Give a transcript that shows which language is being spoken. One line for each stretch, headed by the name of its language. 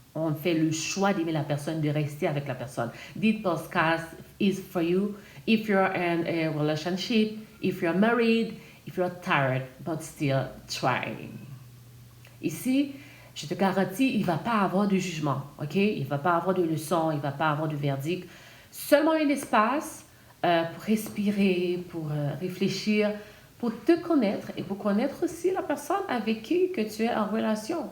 French: On fait le choix d'aimer la personne, de rester avec la personne.
English: This podcast is for you if you're in a relationship, if you're married, if you're tired, but still trying.
French: Ici, je te garantis, il ne va pas avoir de jugement, ok? Il ne va pas avoir de leçon, il ne va pas avoir de verdict. Seulement un espace pour respirer, pour réfléchir, pour te connaître et pour connaître aussi la personne avec qui que tu es en relation.